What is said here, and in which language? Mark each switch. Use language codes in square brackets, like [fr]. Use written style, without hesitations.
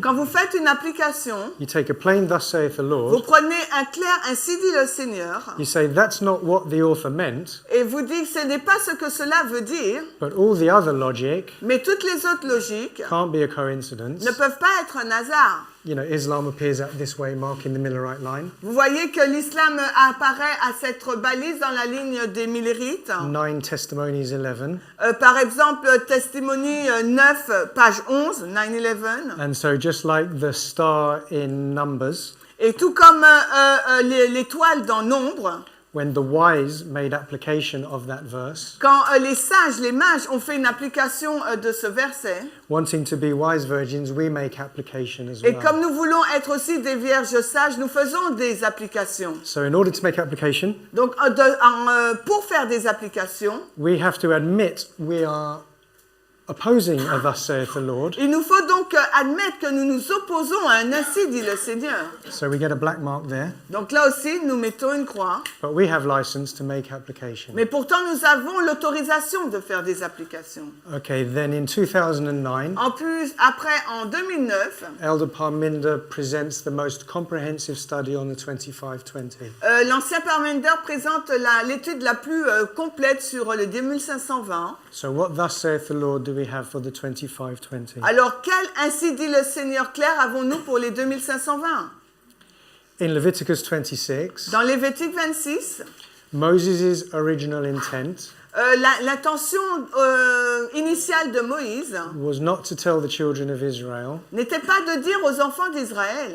[fr] Quand vous faites une application, [en] you take a plain thus saith the [fr] vous [en] Lord, [fr] prenez un clair ainsi dit le Seigneur [en] you say that's not what the author meant, [fr] et vous dites que ce n'est pas ce que cela veut dire, [en] but all the other logic [fr] mais toutes les autres logiques [en] can't be a coincidence. [fr] ne peuvent pas être un hasard. [en] You know, Islam appears at this way mark in the Millerite line. [fr] Vous voyez que l'islam apparaît à cette balise dans la ligne des Millerites. [en] 9 Testimonies 11. [fr] Par exemple, Testimony 9, page 11, 9-11. [en] And so just like the star in Numbers, [fr] Et tout comme l'étoile dans Nombre, [en] when the wise made application of that verse, [fr] quand les sages, les mages ont fait une application de ce verset, [en] wanting to be wise virgins, we make application as [fr] et comme [en] well. [fr] nous voulons être aussi des vierges sages, nous faisons des applications. [en] So in order to make application, [fr] Donc, pour faire des applications, [en] we have to admit we are opposing a thus saith the Lord. [fr] il nous faut donc admettre que nous nous opposons à un ainsi dit le Seigneur. [en] So we get a black mark there, [fr] Donc là aussi, nous mettons une croix. [en] but we have license to make application. [fr] Mais pourtant, nous avons l'autorisation de faire des applications. [en] Okay, then in 2009, [fr] En plus, après, en 2009, [en] Elder Parminder presents the most comprehensive study on the 2520. [fr] l'ancien Parmender présente l'étude la plus complète sur le 2520. [en] So what thus saith the Lord do we have for the 2520? [fr] Alors, quel ainsi dit le Seigneur clair avons-nous pour les 2520? [en] In Leviticus 26, [fr] Dans Lévitique 26, [en] Moses' original intent [fr] l'intention initiale de Moïse [en] was not to tell the children of Israel [fr] n'était pas de dire aux enfants d'Israël